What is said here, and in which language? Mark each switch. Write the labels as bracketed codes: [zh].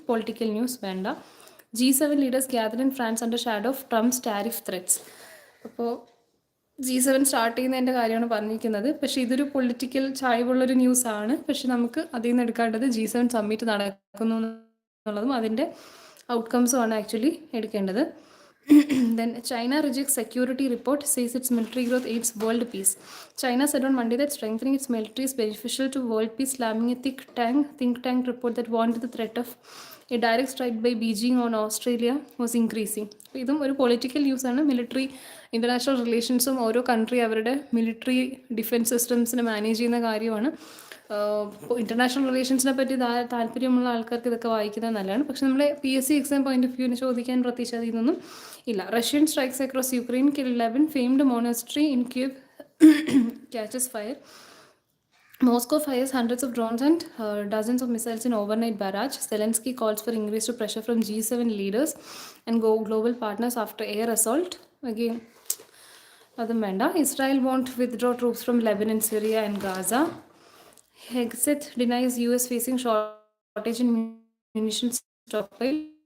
[ml] Political news വേണ്ട. [en] G7 leaders gather in France under shadow of Trump's tariff threats. [ml] അപ്പോൾ G7 start ചെയ്യുന്നതിൻ്റെ കാര്യമാണ് പറഞ്ഞിരിക്കുന്നത്. പക്ഷേ ഇതൊരു പൊളിറ്റിക്കൽ ചായ്വുള്ളൊരു ന്യൂസാണ്. പക്ഷെ നമുക്ക് അതിൽ നിന്ന് എടുക്കേണ്ടത് G7 സമ്മിറ്റ് നടക്കുന്നു എന്നുള്ളതും അതിൻ്റെ ഔട്ട്കംസുമാണ് ആക്ച്വലി എടുക്കേണ്ടത്. [en] Then China rejects security report, says its military growth aids world peace. China said on Monday that strengthening its military is beneficial to world peace, slamming a think tank report that warned the threat of a direct strike by Beijing on Australia was increasing. [ml] ഇതും ഒരു political ന്യൂസാണ്. Military international റിലേഷൻസും ഓരോ country അവരുടെ military defence സിസ്റ്റംസിനെ manage ചെയ്യുന്ന കാര്യമാണ്. International റിലേഷൻസിനെ പറ്റി താല്പര്യമുള്ള ആൾക്കാർക്ക് ഇതൊക്കെ വായിക്കുന്നത് നല്ലതാണ്. പക്ഷെ നമ്മുടെ PSC എക്സാം പോയിന്റ് ഓഫ് വ്യൂവിന് ചോദിക്കാൻ പ്രത്യേകിച്ച് അതിൽ ഇല്ല. [en] Russian strikes across Ukraine kill 11 famed monastery in Kyiv catches fire. Moscow fires hundreds of drones and dozens of missiles in overnight barrage. Zelensky calls for increased pressure from G7 leaders and global partners after air assault. [ml] Again, അതും വേണ്ട. [en] Israel won't withdraw troops from Lebanon, Syria and Gaza. Hexet denies US facing shortage in munitions stockpile.